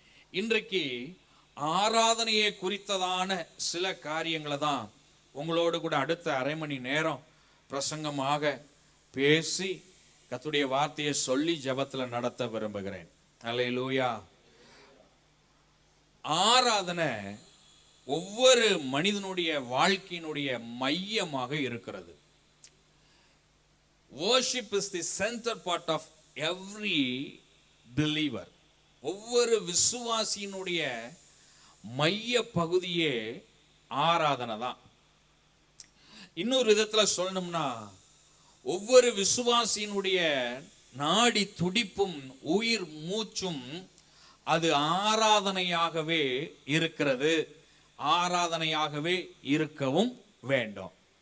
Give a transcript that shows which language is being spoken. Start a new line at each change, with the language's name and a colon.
Tamil: இன்றைக்கு ஆராதனையை குறித்ததான சில காரியங்களை தான் உங்களோடு கூட அடுத்த அரை மணி நேரம் பிரசங்கமாக பேசி கர்த்தருடைய வார்த்தையை சொல்லி ஜெபத்துல நடத்த விரும்புகிறேன். அல்லேலூயா. ஆராதனை ஒவ்வொரு மனிதனுடைய வாழ்க்கையினுடைய மையமாக இருக்கிறது.
English: Worship is the center part of every believer.
Tamil: ஒவ்வொரு விசுவாசியினுடைய மைய பகுதியே ஆராதனை தான். இன்னொரு விதத்துல சொல்லணும்னா, ஒவ்வொரு விசுவாசியினுடைய நாடி துடிப்பும் உயிர் மூச்சும் அது ஆராதனையாகவே இருக்கிறது, ஆராதனையாகவே இருக்கவும் வேண்டும்.